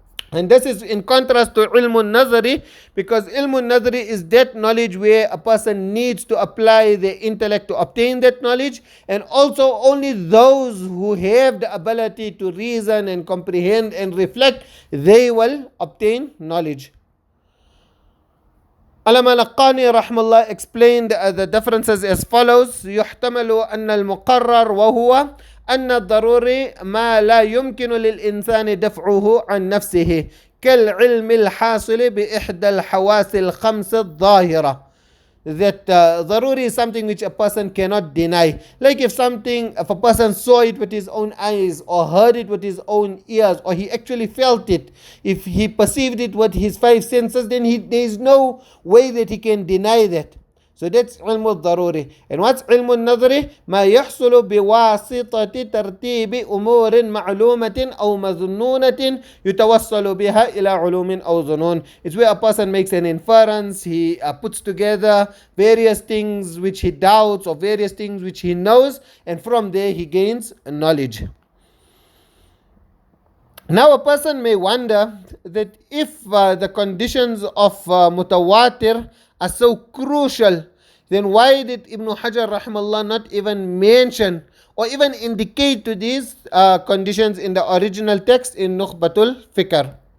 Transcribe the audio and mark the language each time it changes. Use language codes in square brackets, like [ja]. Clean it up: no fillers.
[en] And this is in contrast to ilm al-nadhari, because ilm al-nadhari is that knowledge where a person needs to apply their intellect to obtain that knowledge, and also only those who have the ability to reason and comprehend and reflect, they will obtain knowledge. Allama al-Qani rahmallah explained the differences as follows: [ar] يحتمل أن المقرر وهو أن الضروري ما لا يمكن للإنسان دفعه عن نفسه كالعلم الحاصل بإحدى الحواس الخمس الظاهرة. [en] That ضروري is something which a person cannot deny. Like if a person saw it with his own eyes, or heard it with his own ears, or he actually felt it, if he perceived it with his 5 senses, then there is no way that he can deny that. So that's علم الضروري. And what's علم النظري? [ar] ما يحصل بواسطة ترتيب أمور معلومة أو مظنونة يتوصل بها إلى علوم أو ظنون. [en] It's where a person makes an inference, he puts together various things which he doubts or various things which he knows, and from there he gains knowledge. Now a person may wonder that if the conditions of Tawātur are so crucial, then why did Ibn Hajar rahimahullah not even mention or even indicate to these conditions in the original text in Nukhbatul Fikr?